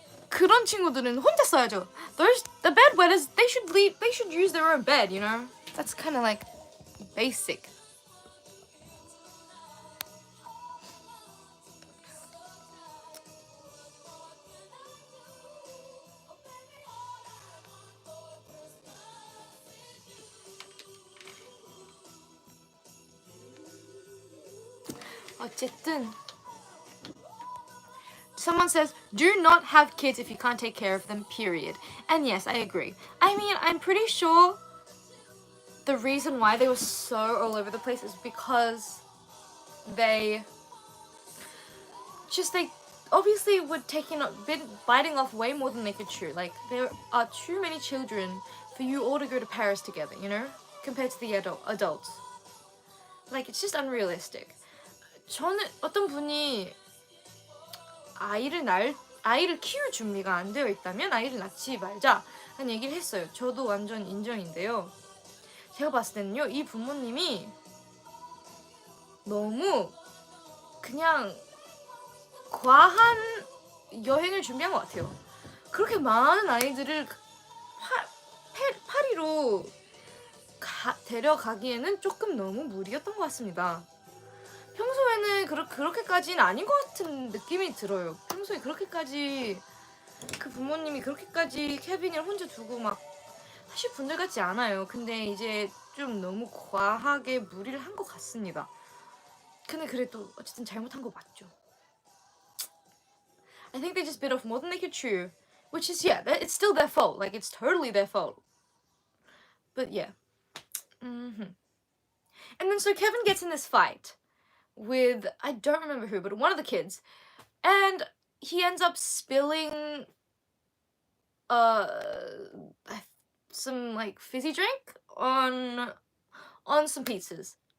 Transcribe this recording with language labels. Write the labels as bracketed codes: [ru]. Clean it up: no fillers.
[ko] 그런 친구들은 혼자 써야죠. [en] The bedwetters, they should use their own bed, you know? That's kind of like basic. [ko] 어쨌든 [en] someone says, do not have kids if you can't take care of them, period. And yes, I agree. I mean, I'm pretty sure the reason why they were so all over the place is because they obviously were biting off way more than they could chew. Like, there are too many children for you all to go to Paris together, you know? Compared to the adults. Like, it's just unrealistic. [ko] 저는 어떤 분이 아이를 키울 준비가 안 되어 있다면 아이를 낳지 말자 하는 얘기를 했어요. 저도 완전 인정인데요. 제가 봤을 때는요, 이 부모님이 너무 그냥 과한 여행을 준비한 것 같아요. 그렇게 많은 아이들을 파리로 데려가기에는 조금 너무 무리였던 것 같습니다. 평소에는 그렇게까지는 아닌 것 같은 느낌이 들어요. 평소에 그렇게까지 그 부모님이 그렇게까지 케빈을 혼자 두고 막 하실 분들 같지 않아요. 근데 이제 좀 너무 과하게 무리를 한 것 같습니다. 근데 그래도 어쨌든 잘못한 거 맞죠. [en] I think they just bit off more than they could chew, which is it's still their fault. Like it's totally their fault. But yeah. And then so Kevin gets in this fight with, I don't remember who, but one of the kids, and he ends up spilling some like fizzy drink on some pizzas.